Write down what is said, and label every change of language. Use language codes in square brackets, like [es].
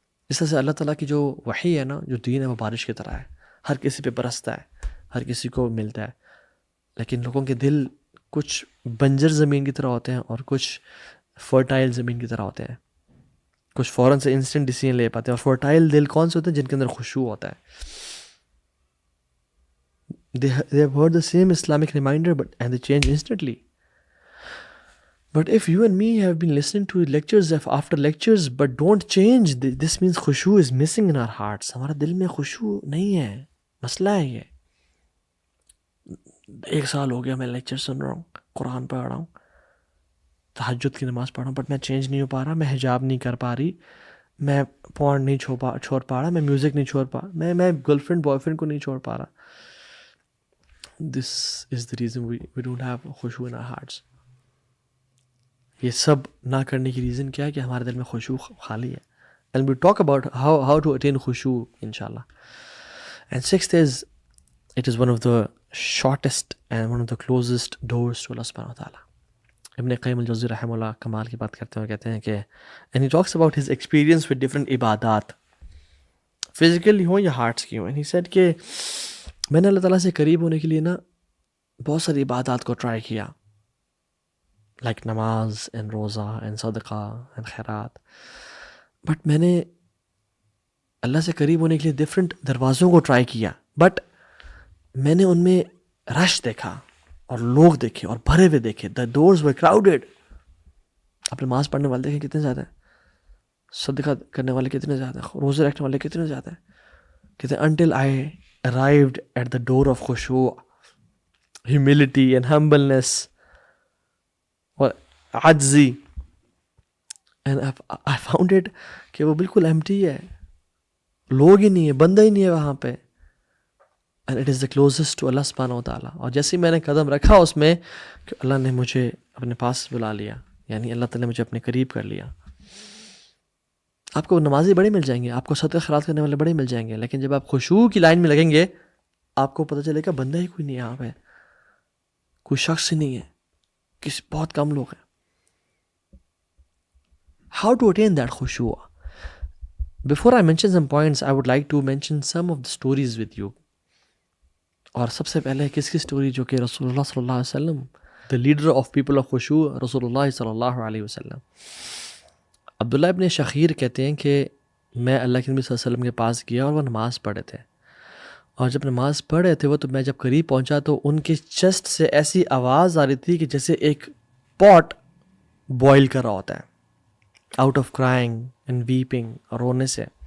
[ur] اس طرح سے اللہ تعالیٰ کی جو وحی ہے نا, جو دین ہے, وہ بارش کی طرح ہے, ہر کسی پہ برستا ہے, ہر کسی کو ملتا ہے. لیکن لوگوں کے دل کچھ بنجر زمین کی طرح ہوتے ہیں اور کچھ فرٹائل زمین کی طرح ہوتے ہیں. کچھ فوراً سے انسٹنٹ ڈیسیژن لے پاتے ہیں, اور فرٹائل دل کون سے ہوتے ہیں؟ جن کے اندر خشوع ہوتا ہے. [en] They have heard the same Islamic reminder and they change instantly. But if you and me have been listening to lectures after lectures but don't change, this means khushu is missing in our hearts. [ur] ہمارا دل میں خشوع نہیں ہے, مسئلہ ہے یہ. 1 سال ہو گیا میں لیکچر سن رہا ہوں, قرآن پڑھ رہا ہوں, تہجد کی نماز پڑھ رہا ہوں, بٹ میں چینج نہیں ہو پا رہا, میں حجاب نہیں کر پا رہی, میں پورن نہیں چھوڑ پا رہا, میں میوزک نہیں چھوڑ پا رہا, میں گرل فرینڈ بوائے فرینڈ کو نہیں چھوڑ پا رہا. [en] This is the reason we don't have khushu in our hearts. [ur] یہ سب نہ کرنے کی ریزن کیا ہے کہ ہمارے دل میں خشوع خالی ہے. [en] And we talk about how to attain khushu inshallah. And 6th is, it is one of the shortest and one of the closest doors to Allah subhanahu wa ta'ala. [ur] ابن قیم الجوزی رحمہ اللہ کمال کی بات کرتے ہوئے کہتے ہیں کہ [en] and he talks about his experience with different [ur] عبادات, فزیکلی ہوں یا ہارٹس کی ہوں. [en] And he said [ur] کہ میں نے اللہ تعالیٰ سے قریب ہونے کے لیے نا بہت ساری عبادات کو ٹرائی کیا, لائک نماز اینڈ روزہ اینڈ صدقہ اینڈ خیرات, بٹ میں نے اللہ سے قریب ہونے کے لیے ڈفرینٹ دروازوں کو ٹرائی کیا, بٹ میں نے ان میں رش دیکھا اور لوگ دیکھے اور بھرے ہوئے دیکھے. [en] The doors were crowded. [ur] آپ نماز پڑھنے والے دیکھیں کتنے زیادہ ہیں, صدقہ کرنے والے کتنے زیادہ ہیں, روزے رکھنے والے کتنے زیادہ ہیں. کہتے ہیں [en] until I arrived at the door of khushu, humility and humbleness [ur] اور عجزی, [en] and I found it [ur] کہ وہ بالکل empty ہے, لوگ ہی نہیں ہے, بندہ ہی نہیں ہے وہاں پہ. [en] and it is the closest to Allah subhanahu wa ta'ala. [ur] اور جیسے میں نے قدم رکھا اس میں کہ اللہ نے مجھے اپنے پاس بلا لیا, یعنی اللہ تعالیٰ نے مجھے اپنے قریب کر لیا. آپ کو نمازی بڑے مل جائیں گے, آپ کو صدقہ خیرات کرنے والے بڑے مل جائیں گے, لیکن جب آپ خشوع کی لائن میں لگیں گے آپ کو پتہ چلے گا بندہ ہی کوئی نہیں ہے یہاں پہ, کوئی شخص ہی نہیں ہے, بہت کم لوگ ہیں. [en] How to attain that khushu? Before I mention some points, I would like to mention some of the stories with you. [ur] اور سب سے پہلے کس کی سٹوری, جو کہ رسول اللہ صلی اللہ علیہ وسلم, [en] the leader of people of khushu, [ur] رسول اللہ صلی اللہ علیہ وسلم. عبداللہ ابن شخیر کہتے ہیں کہ میں اللہ کے نبی صلی اللہ علیہ وسلم کے پاس گیا اور وہ نماز پڑھے تھے, اور جب نماز پڑھ رہے تھے وہ, تو میں جب قریب پہنچا تو ان کے چیسٹ سے ایسی آواز آ رہی تھی کہ جیسے ایک پاٹ بوائل کر رہا ہوتا ہے, [en] out of crying and weeping, [ur] اور رونے سے.